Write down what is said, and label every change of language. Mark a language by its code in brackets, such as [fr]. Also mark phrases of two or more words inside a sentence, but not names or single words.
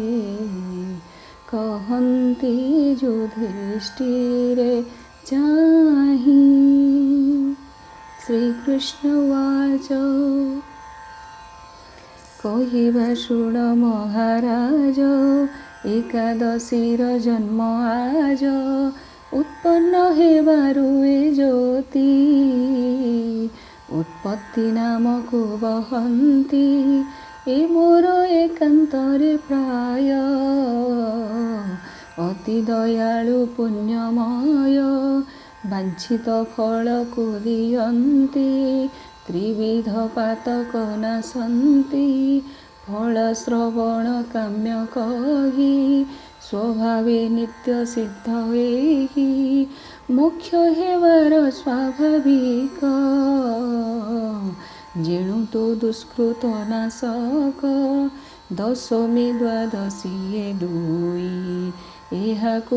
[or] କହନ୍ତି ଯୁଧିଷ୍ଠିରେ ଚାହି ଶ୍ରୀକୃଷ୍ଣବାଚ କହିବା ଶୁଣ ମହାରାଜ ଏକାଦଶୀର ଜନ୍ମ ଆଜ ଉତ୍ପନ୍ନ ହେବାରୁ ଏ ଜ୍ୟୋତି ଉତ୍ପତ୍ତି ନାମକୁ ବହନ୍ତି ଏ ମୋର ଏକାନ୍ତରେ ପ୍ରାୟ ଅତି ଦୟାଳୁ ପୁଣ୍ୟମୟ ବାଞ୍ଛିତ ଫଳକୁ ଦିଅନ୍ତି ତ୍ରିବିଧ ପାତକ ନାଶନ୍ତି ଫଳ ଶ୍ରବଣ କାମ୍ୟ କହି ସ୍ୱଭାବେ ନିତ୍ୟ ସିଦ୍ଧ ଏହି ମୋକ୍ଷ ହେବାର ସ୍ୱାଭାବିକ ଯେଣୁ ତୋ ଦୁଷ୍କୃତ ନାଶକ ଦଶମୀ ଦ୍ୱାଦଶୀ ଏ ଦୁଇ ଏହାକୁ